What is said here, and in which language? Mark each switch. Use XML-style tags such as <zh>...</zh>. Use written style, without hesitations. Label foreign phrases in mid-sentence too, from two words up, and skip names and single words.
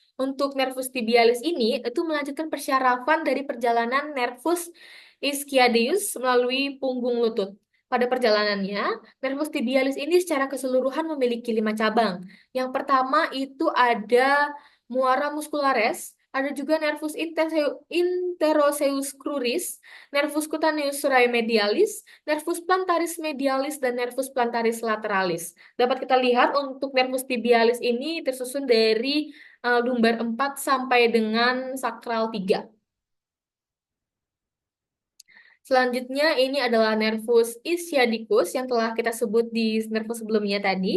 <id>Untuk</id> <la>nervus tibialis</la> <id>ini itu melanjutkan persyarafan dari perjalanan</id> <la>nervus ischiadeus</la> <id>melalui punggung lutut. Pada perjalanannya,</id> <la>nervus tibialis</la> <id>ini secara keseluruhan memiliki 5 cabang. Yang pertama itu ada</id> <la>muara muscularis,</la> <id>ada juga</id> <la>nervus interoseus cruris, nervus cutaneus surae medialis, nervus plantaris medialis, dan nervus plantaris lateralis.</la> <id>Dapat kita lihat untuk</id> <la>nervus tibialis</la> <id>ini tersusun dari lumbar 4 sampai dengan sakral 3. Selanjutnya ini adalah</id> <la>nervus ischiadicus</la> <id>yang telah kita sebut di nervus sebelumnya tadi.</id>